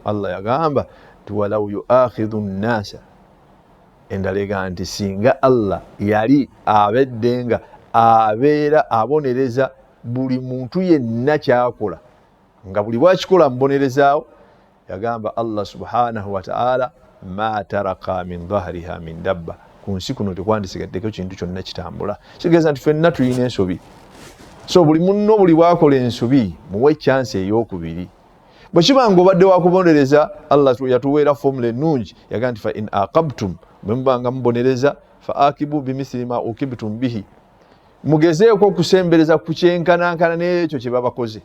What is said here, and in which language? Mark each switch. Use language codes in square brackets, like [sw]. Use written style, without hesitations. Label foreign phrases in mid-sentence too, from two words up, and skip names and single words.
[lg] Allah yagamba nti [ar] ولو يؤاخذ الناس, [lg] endala egamba nti singa Allah yali abedde nga abeera abonereza buli muntu yenna kyakola, nga buli bwakikola mubonerezaawo, yagamba Allah [ar] سبحانه وتعالى ما ترك من ظهرها من دابة, [lg] ku nsi kuno tekwandisigaddeko kintu kyonna kitambula. Kitegeeza nti ffenna tulina ensobi, so buli munno buli bwakola ensobi muwe chance ey'okubiri. Bwe kiba nga obadde wakubonereza, Allah yatuweera formula ennungi, yagamba nti [ar] فإن عاقبتم, [lg] bwe mubanga mubonereza, [ar] فعاقبوا بمثل ما عوقبتم به, [lg] mugezeeko okusembereza ku kyenkanankana n'ekyo kye babakoze.